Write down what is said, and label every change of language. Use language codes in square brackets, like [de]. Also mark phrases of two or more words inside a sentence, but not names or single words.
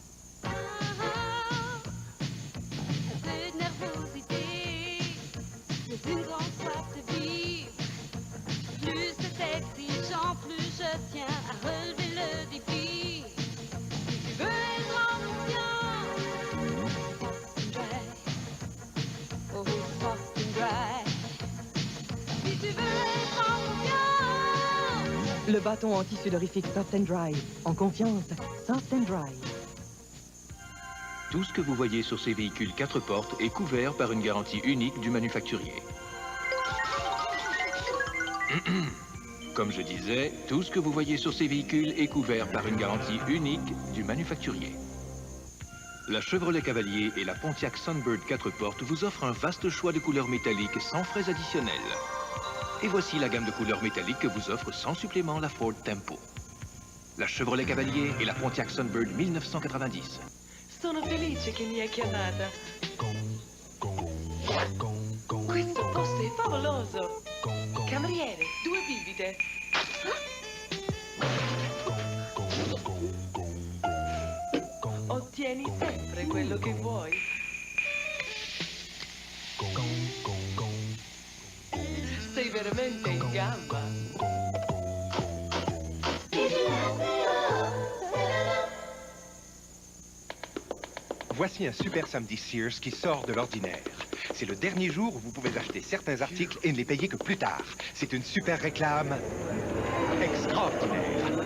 [fr] Une grande soif de vivre. Plus c'est exigeant, plus je tiens à relever le défi. Si tu veux être en oh, soft and dry. Si tu veux être en confiance. Le bâton anti-sudorifique Soft and Dry. En confiance, Soft and Dry. Tout ce que vous voyez sur ces véhicules 4 portes est couvert par une garantie unique du manufacturier. Comme je disais, tout ce que vous voyez sur ces véhicules est couvert par une garantie unique du manufacturier. La Chevrolet Cavalier et la Pontiac Sunbird 4 portes vous offrent un vaste choix de couleurs métalliques sans frais additionnels. Et voici la gamme de couleurs métalliques que vous offre sans supplément la Ford Tempo. La Chevrolet Cavalier et la Pontiac Sunbird 1990. [it] Sono felice che mi hai chiamata. Questo posto è favoloso. Cameriere, 2 bibite. Ottieni sempre quello che vuoi. Sei veramente in gamba. [fr] Voici un super samedi Sears qui sort de l'ordinaire. C'est le dernier jour où vous pouvez acheter certains articles et ne les payer que plus tard. C'est une super réclame extraordinaire.